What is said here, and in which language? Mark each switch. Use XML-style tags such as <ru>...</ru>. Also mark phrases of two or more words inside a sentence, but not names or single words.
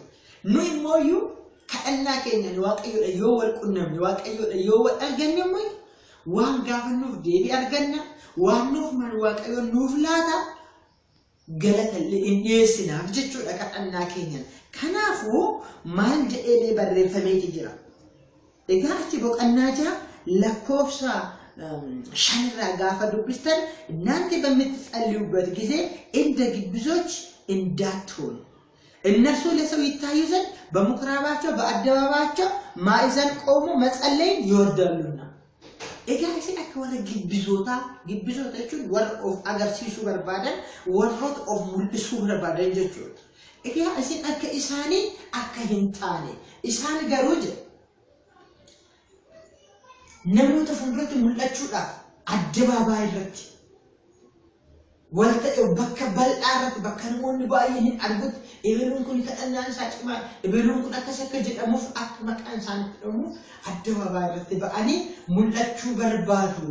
<om>Nuyi immoo kadhannaa keenya Waaqayyoodhaan yoo wal qunnamne Waaqayyoodhaan yoo wal arganne immoo waan gaafannuuf deebii arganna waan nuuf mal Waaqayyoon nuuf laata galata hin dhiyeessinaaf jechuudha kadhannaa keenya. Kanaafuu maal jedhee barreeffamee jira. Egaa achi boqonnaa 6 lakkoofsa ሻንራ ጋፋ ዱብስተን</om> <am>እናንተ በምትጸልዩበት ጊዜ እንደ ግብዞች እንዳትሆኑ እነርሱ ለሰው ይታዩ ዘንድ በምኩራባቸው በአደባባቸው ማዕዘን ቆሞ መጸለይን ይወዳሉና</am> <om>egaa isin akka warra gibbizoota jechuun warra of agarsiisuu barbaadan warroota of mul'isuu barbaadan jechuudha. Egaa isin akka isaanii akka hin taane isaan garuu jedha namoota fuulduratti mul'achuudhaaf addabaabaayii irratti wanta bakka bal'aa irratti bakka namoonni baay'een hin argutti ebeluun kun kadhannaan isaa cimaa ebeluun kun akkas akka jedhamuuf akka maqaan isaanitti jedhamuuf addabaabaayii irratti ba'anii mul'achuu barbaadu.</om>